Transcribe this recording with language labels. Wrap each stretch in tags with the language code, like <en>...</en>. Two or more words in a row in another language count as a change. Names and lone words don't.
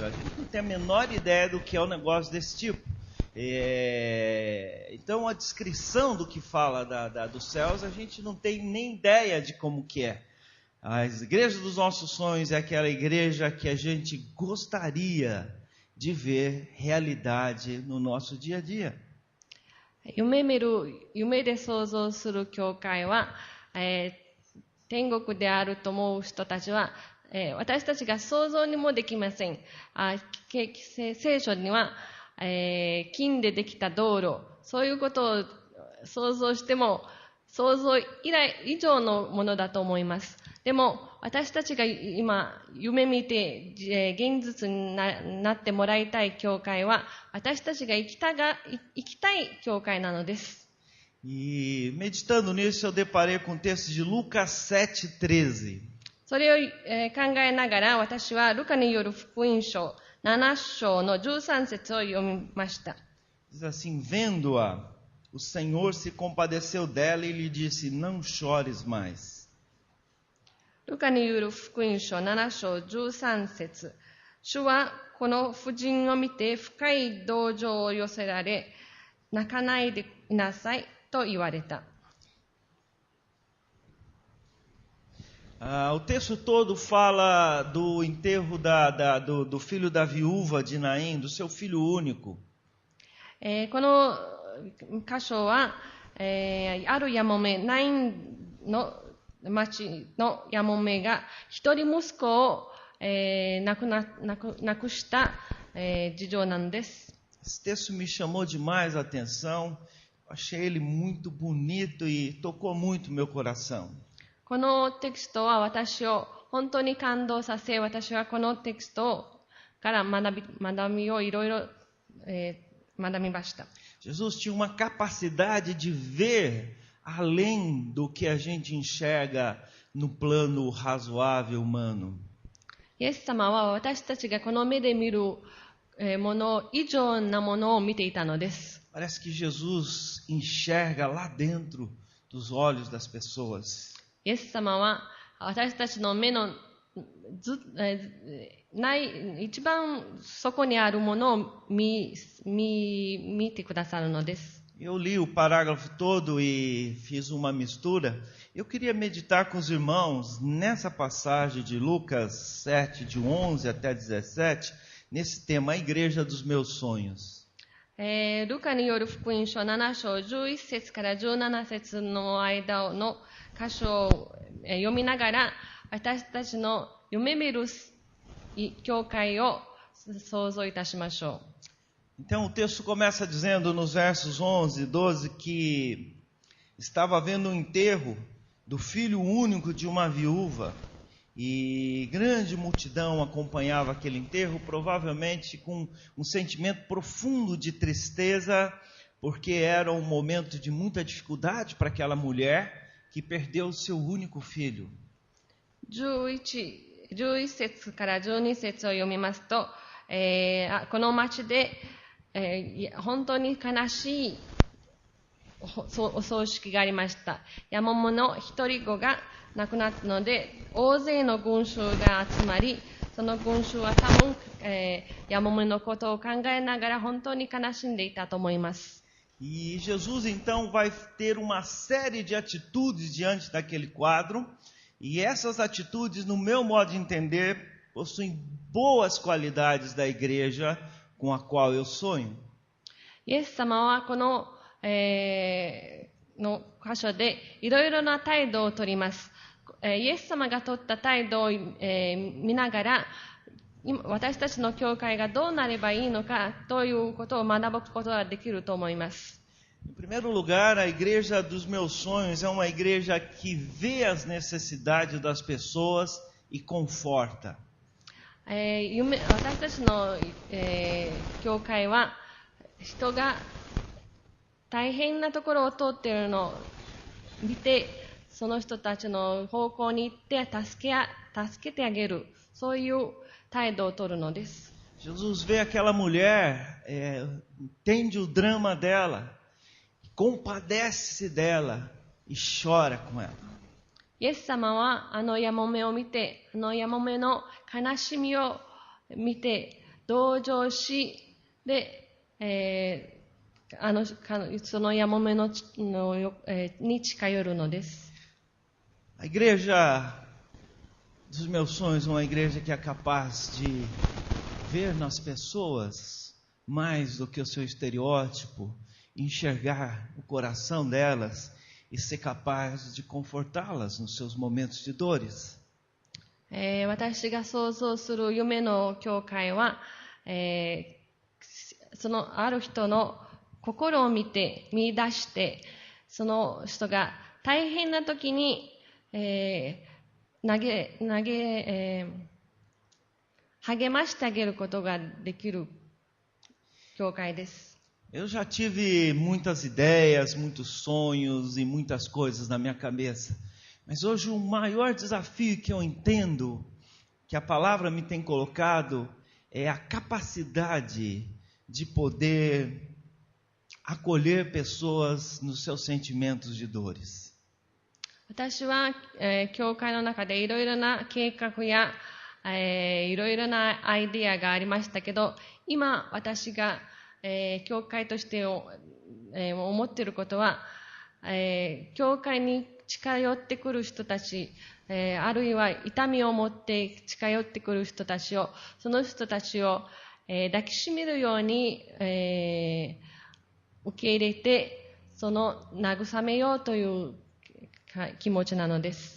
<pt>A gente não tem a menor ideia do que é um negócio desse tipo. Então a descrição do que fala dos céus, a gente não tem nem ideia de como que é. A igreja dos nossos sonhos é aquela igreja que a gente gostaria de ver realidade no nosso dia a dia.</pt> <ja>夢で想像する教会は、天国であると思う人たちは、私たちが想像にもできません。聖書には、金でできた道路、そういうことを想像しても想像以上のものだと思います。でも私たちが今夢見て現実になってもらいたい教会は私たちが行きたい教会なのです。</ja> <pt>E meditando nisso eu deparei com o texto de Lucas 7:13.</pt> <ja>それを考えながら私はルカによる福音書7章の13節を読みました。</ja> <pt>Diz assim: vendo-a, o Senhor se compadeceu dela e lhe disse: não chores mais.</pt> <ja>ルカによる福音書7章13節。主はこの婦人を見て深い同情を寄せられ、泣かないでいなさいと言われた。</ja> <pt>O texto todo fala do enterro do filho da viúva de Naim, do seu filho único.</pt> <ja>この箇所は、あるやもめ、ナインの町のやもめが一人息子を、亡くした、事情なんです。</ja> <pt>Esse texto me chamou demais a atenção. Achei ele muito bonito e tocou muito meu coração.</pt> <ja>このテキストは私を本当に感動させ、私はこのテキストから学びをいろいろ学びました。</ja> <pt>Jesus tinha uma capacidade de ver além do que a gente enxerga no plano razoável humano.</pt> <ja>イエス様は私たちがこの目で見るもの以上なものを見ていたのです。</ja> <pt>Parece que Jesus enxerga lá dentro dos olhos das pessoas.</pt> <ja>イエス様は私たちの目の一番底にあるものを見てくださるのです。</ja> <pt>Eu li o parágrafo todo e fiz uma mistura. Eu queria meditar com os irmãos nessa passagem de Lucas 7, de 11 até 17, nesse tema, a igreja dos meus sonhos.</pt> <ja>ルカによる福音書7章11節から17節の間の箇所を読みながら私たちの夢見る教会を想像いたしましょう。</ja> <pt>Então o texto começa dizendo nos versos 11 e 12 que estava havendo um enterro do filho único de uma viúva e grande multidão acompanhava aquele enterro, provavelmente com um sentimento profundo de tristeza, porque era um momento de muita dificuldade para aquela mulher que perdeu o seu único filho.</pt> <ja>11 節から12節を読みますと、この町で本当に悲しいお葬式がありました。やもめの一人子が亡くなったので、大勢の群衆が集まり、その群衆は多分、やもめのことを考えながら本当に悲しんでいたと思います。</ja> <pt>E Jesus então vai ter uma série de atitudes diante daquele quadro, e essas atitudes, no meu modo de entender, possuem boas qualidades da igreja com a qual eu sonho.</pt> <ja>イエス様はこの、 の箇所でいろいろな態度をとります。イエス様が取った態度を、見ながら、私たちの教会がどうなればいいのかということを学ぶことができると思います。</ja> <pt>Em primeiro lugar, a igreja dos meus sonhos é uma igreja que vê as necessidades das pessoas e conforta.</pt> <ja>私たちの、教会は人が大変なところを通っているのを見て、その人たちの方向に行って助けてあげる、そういう態度を取るのです。</ja> <pt>Jesus vê aquela mulher, entende o drama dela, compadece-se dela e chora com ela.</pt> <ja>イエス様はあのヤモメを見て、あのヤモメの悲しみを見て、同情し、で、そのヤモメのに近寄るのです。</ja> <pt>A igreja dos meus sonhos é uma igreja que é capaz de ver nas pessoas mais do que o seu estereótipo, enxergar o coração delas e ser capaz de confortá-las nos seus momentos de dores.</pt> <ja>私が想像する夢の教会は、そのある人の心を見出して、その人が大変な時に、励ましてあげることができる教会です。</ja> <pt>Eu já tive muitas ideias, muitos sonhos e muitas coisas na minha cabeça. Mas hoje o maior desafio que eu entendo, que a palavra me tem colocado, é a capacidade de poder acolher pessoas nos seus sentimentos de dores.</pt> <ja>私は、教会の中でいろいろな計画や、いろいろなアイディアがありましたけど、今私が教会として思っていることは、教会に近寄ってくる人たち、あるいは痛みを持って近寄ってくる人たちを、その人たちを、抱きしめるように、受け入れて、その慰めようという気持ちなのです。</ja>